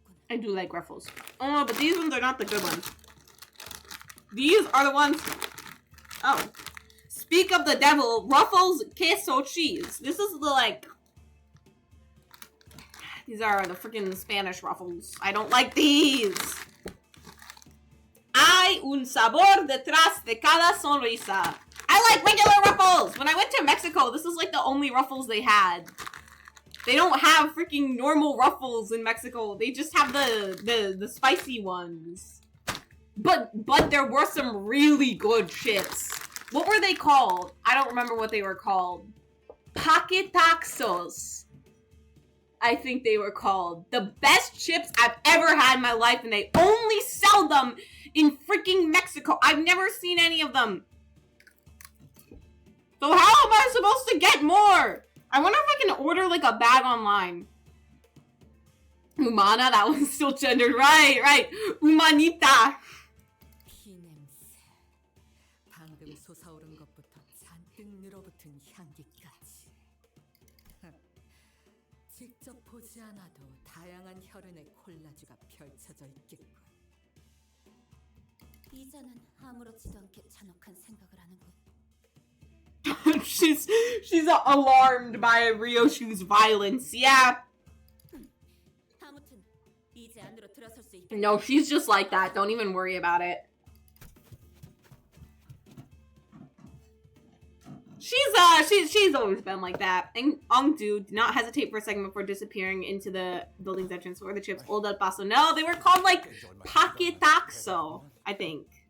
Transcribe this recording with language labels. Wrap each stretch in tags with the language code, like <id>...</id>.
<en>I do like Ruffles. Oh, but these ones are not the good ones. These are the ones. Oh. Speak of the devil, Ruffles, queso, cheese. This is the like. These are the freaking Spanish Ruffles. I don't like these.</en> <es>Hay un sabor detrás de cada sonrisa.</es> <en>I like regular Ruffles. When I went to Mexico, this is like the only Ruffles they had. They don't have freaking normal Ruffles in Mexico. They just have the spicy ones. But there were some really good chips. What were they called? I don't remember what they were called. Paquetaxos, I think they were called. The best chips I've ever had in my life, and they only sell them in freaking Mexico. I've never seen any of them. So how am I supposed to get more? I wonder if I can order like a bag online. Humana, that one's still gendered. Right. Humanita.</en> <ko>방금 솟아오른 것부터 잔뜩 늘어붙은 향기까지. 직접 보지 않아도 다양한 혈흔의 콜라주가 펼쳐져 있겠군. 이자는 아무렇지도 않게 잔혹한 생각을 하는군.</ko> <en>she's alarmed by Ryoshu's violence. Yeah.</en> <ko>아무튼 이제 안으로 들어설 수 있게.</ko> <en>No, she's just like that. Don't even worry about it. She's always been like that. And Ongdu did not hesitate for a second before disappearing into the building's entrance. What were the chips? Old El Paso. No, they were called like Paquetaxo, I think.</en>